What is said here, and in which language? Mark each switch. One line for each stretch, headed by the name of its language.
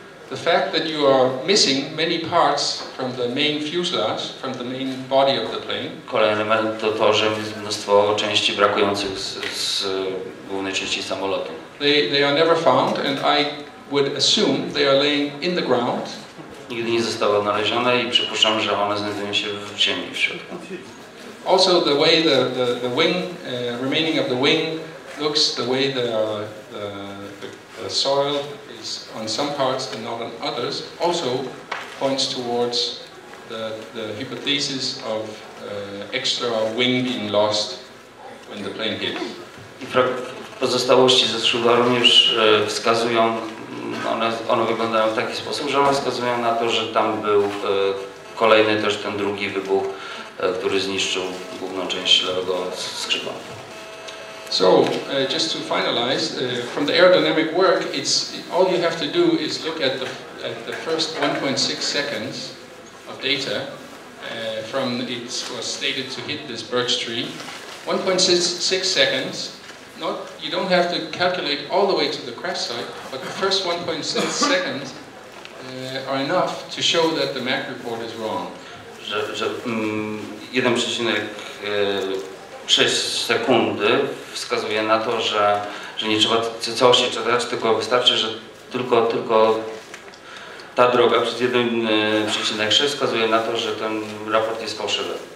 English: The fact that you are missing many parts from the main fuselage, from the main body of the plane.
Polish: Kolejny element to że jest mnóstwo części brakujących z głównej części samolotu.
English: They are never found, and I would assume they are laying in the ground.
Polish: Nigdy nie zostały odnalezione i przypuszczam, że one znajdują się w ziemi w środku.
English: Also the way the wing, remaining of the wing looks, the way the soil is on some parts and not on others, also points towards the hypothesis of extra wing being lost when the plane hit.
Polish: I pozostałości ze skrzydła również wskazują, one wyglądają w taki sposób, że one wskazują na to, że tam był kolejny też ten drugi wybuch, który zniszczył główną część lewego skrzydła.
English: So, just to finalize, from the aerodynamic work, all you have to do is look at the first 1.6 seconds of data from it was stated to hit this birch tree. 1.6 seconds. You don't have to calculate all the way to the crash site, but the first 1.6 seconds are enough to show that the MAC report is wrong.
Polish: że 1,6 sekundy wskazuje na to, że nie trzeba całości czytać, tylko wystarczy, że tylko ta droga przez 1,6 wskazuje na to, że ten raport jest fałszywy.